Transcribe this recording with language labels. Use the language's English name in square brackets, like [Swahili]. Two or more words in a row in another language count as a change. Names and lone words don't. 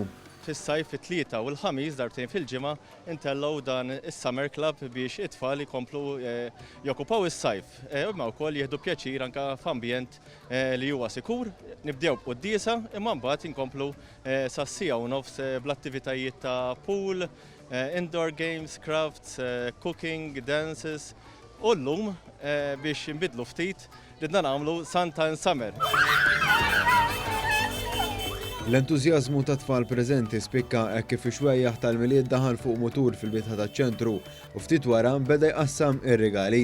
[Maltese] Fis-sajf it-tlieta u l-ħamis darbtejn fil-ġimgħa intellgħu dan is-Summer Club biex it-tfal jkomplu jokkupaw is-sajf. Imma wkoll jieħdu pjaċir anke f'ambjent li huwa sikur. Nibdew b'qudiesa imma mbagħad inkomplu sas-sija u nofs bl-attivitajiet ta' [English] pool, indoor games, crafts, cooking, dances, [Maltese] u llum biex nbidlu ftit ridna nagħmlu Santa Summer. L-entużjażmu ta' tfal preżenti spikka hekk kif ix-xwejjaħ tal-milied daħal fuq mutur fil-bitħa taċ-ċentru u ftit wara beda jqassam ir-regali.